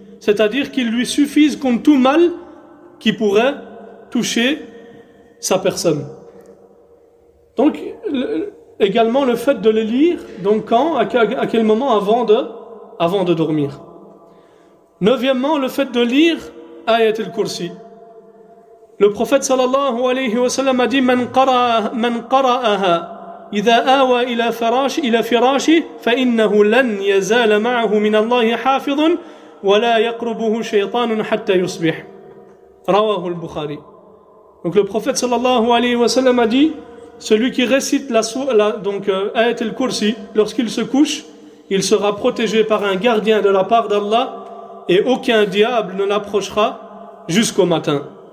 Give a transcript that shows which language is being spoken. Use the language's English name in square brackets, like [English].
[French] C'est-à-dire qu'ils lui suffisent contre tout mal qui pourrait toucher sa personne. Donc également le fait de les lire, donc quand, à quel moment avant de dormir. Neuvièmement, le fait de lire Ayat al-Kursi. Le prophète sallallahu alayhi wa sallam a dit [Arabic] Man qara'aha إذا آوى إلى فراشه فإنه لن يزال معه من الله حافظ ولا يقربه شيطان حتى يصبح. رواه البخاري. [French] Donc le prophète sallallahu alayhi wa sallam a dit celui qui récite donc Ayat al-Kursi lorsqu'il se couche, il sera protégé par un gardien de la part d'Allah et aucun diable ne l'approchera jusqu'au matin.